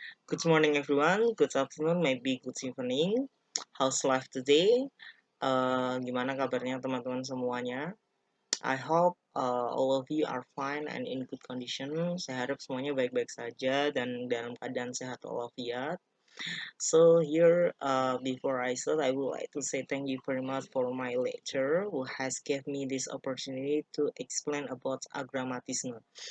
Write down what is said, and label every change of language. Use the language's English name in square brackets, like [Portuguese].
[English] Good morning everyone, good afternoon, maybe good evening. How's life today? [Indonesian] Gimana kabarnya teman-teman semuanya? [English] I hope all of you are fine and in good condition. [Indonesian] Saya harap semuanya baik-baik saja dan dalam keadaan sehat walafiat. [English] So here, before I start, I would like to say thank you very much for my lecturer who has gave me this opportunity to explain about agramatisme.